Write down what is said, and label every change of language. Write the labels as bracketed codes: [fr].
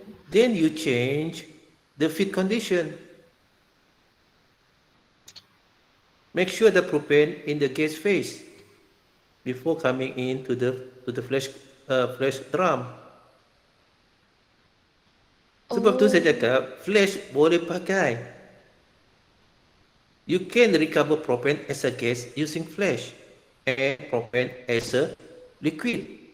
[en] Then you change the feed condition. Make sure the propane in the gas phase before coming into the flash drum. [ms] Sebab tu saya cakap flash boleh pakai. [en] You can recover propane as a gas using flash and propane as a liquid.